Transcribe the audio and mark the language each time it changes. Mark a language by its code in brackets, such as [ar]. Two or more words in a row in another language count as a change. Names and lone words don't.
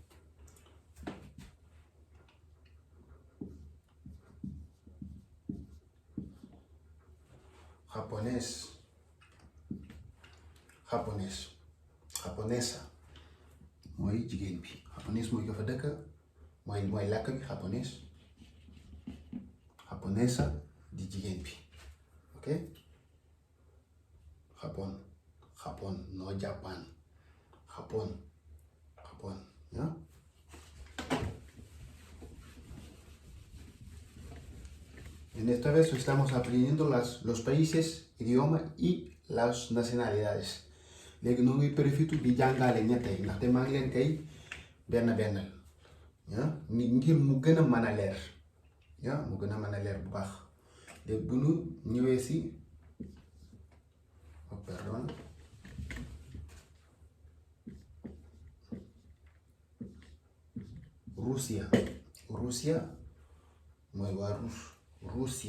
[wo] Japonesa mooy jigéen bi. Japonés mooy ka fa dëkk mooy làkk bi japonesa di jigéen bi. [es] ok Japón no Japan. Japón. ¿Ya? En esta vez estamos aprendiendo los países, idioma y las nacionalidades. [wo] léegi noo ngi profité di jàngale ñett yi ndaxte maa ngi leen koy benn ngir mu gën a mën a leer. mu gën a mën a leer bu baax. léegi bu nu ñëwee si Russia mooy waa Russia.